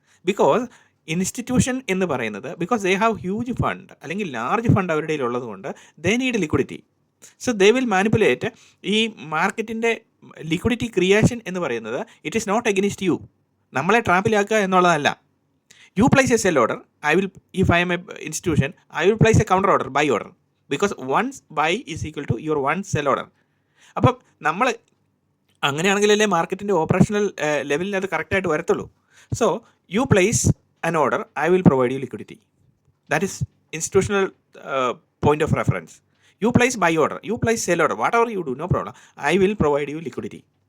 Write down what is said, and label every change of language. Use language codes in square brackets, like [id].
[en] because institution [ml] എന്ന് പറയുന്നത് [en] because they have huge fund അല്ലെങ്കിൽ large fund [ml] അവരുടെ ഉള്ളത് കൊണ്ട് [en] They need liquidity. So they will manipulate [ml] ഈ മാർക്കറ്റിൻ്റെ [en] liquidity creation എന്ന് പറയുന്നത് it is not against you, [ml] നമ്മളെ ട്രാപ്പിലാക്കുക എന്നുള്ളതല്ല. [en] You place a sell order, if I am a institution, I will place a counter order, buy order, because one buy is equal to your one sell order. [ml] അപ്പം നമ്മൾ അങ്ങനെയാണെങ്കിലല്ലേ മാർക്കറ്റിൻ്റെ operational ലെവലിൽ അത് കറക്റ്റായിട്ട് വരത്തുള്ളൂ. [en] So you place an order, I will provide you liquidity. That is institutional point of reference. You place buy order, you place sell order, whatever you do, no problem, I will provide you liquidity.